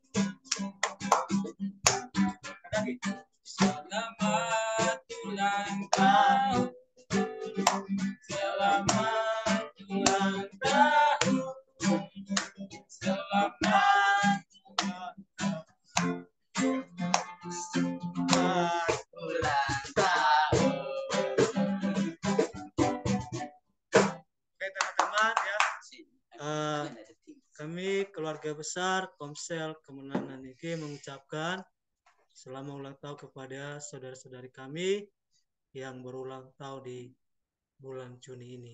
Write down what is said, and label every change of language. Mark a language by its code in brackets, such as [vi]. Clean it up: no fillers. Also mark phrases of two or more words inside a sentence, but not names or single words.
[id] Selamat ulang tahun. Selamat ulang tahun. Selamat ulang tahun. Oke teman-teman ya, kami keluarga besar Komsel Kemenangan NYG mengucapkan selamat ulang tahun kepada saudara-saudari kami yang berulang tahun di bulan Juni ini.